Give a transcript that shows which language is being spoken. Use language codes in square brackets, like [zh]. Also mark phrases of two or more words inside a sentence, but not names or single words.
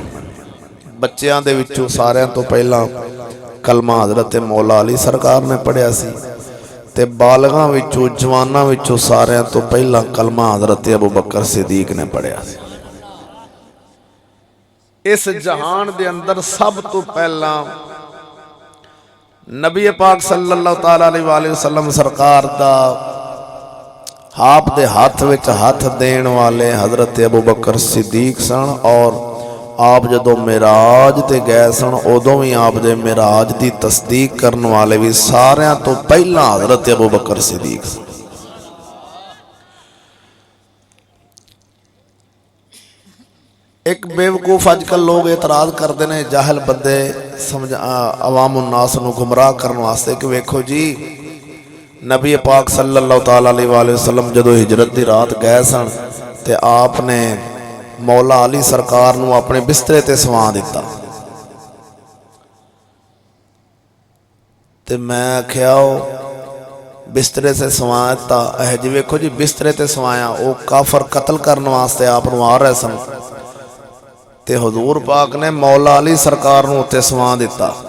[pa] بچیاں دے وچوں ساریاں توں پہلاں کلمہ حضرت مولا علی سرکار نے پڑھیا سی تے بالغاں وچوں جواناں وچوں ساریاں توں پہلاں کلمہ حضرت ابو بکر صدیق نے پڑھیا سی. اس جہان دے اندر سب توں پہلا نبی پاک [ar] صلى الله تعالى عليه وسلم [pa] سرکار دا آپ دے ہاتھ وچ ہاتھ دین والے حضرت ابو بکر صدیق سن. اور آپ جدوں معراج تے گئے سن اودوں بھی آپ دے معراج دی تصدیق کرن والے بھی ساریاں توں پہلاں حضرت ابو بکر صدیق سن. اک بیوقوف اجکل [ur] لوگ اعتراض کرتے ہیں, [pa] جاہل بندے سمجھ عوام الناس نوں گمراہ کرنے واسطے کہ ویکھو جی نبی پاک [ar] صلى الله تعالى عليه وسلم [pa] جدوں ہجرت کی رات گئے سن تے آپنے مولا علی سرکار نوں اپنے بسترے تے سوا دتا. تے میں آکھیا بسترے سے سوا دتا ہے جی، ویکھو جی بسترے تے سوایا، وہ کافر قتل کرنے واسطے آپ نوں آ رہے سن تے حضور پاک نے مولا علی سرکار نوں اتے سوا دتا.